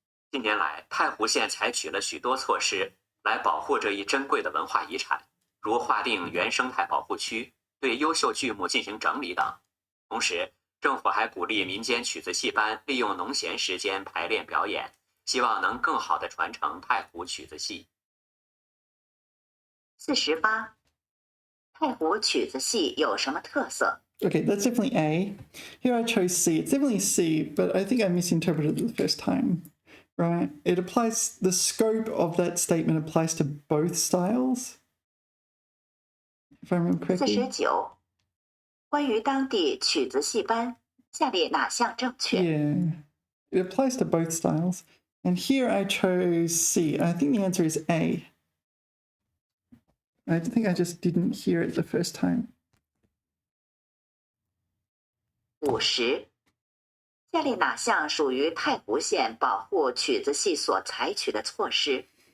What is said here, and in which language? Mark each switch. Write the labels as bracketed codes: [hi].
[zh] 近年来，太湖县采取了许多措施来保护这一珍贵的文化遗产，如划定原生态保护区，对优秀剧目进行整理等。同时，政府还鼓励民间曲子戏班利用农闲时间排练表演，希望能更好地传承太湖曲子戏。 48. 太湖曲子戏有什么特色？ [en] Okay, that's definitely A. Here I chose C. It's definitely C, but I think I misinterpreted it the first time. Right? It applies, the scope of that statement applies to both styles. If I remember correctly. [zh] 49. 关于当地曲子戏班，下列哪项正确？ [en] Yeah. It applies to both styles. And here I chose C. I think the answer is A. I think I just didn't hear it the first time. [zh] 50. 下列哪项属于太湖县保护曲子戏所采取的措施？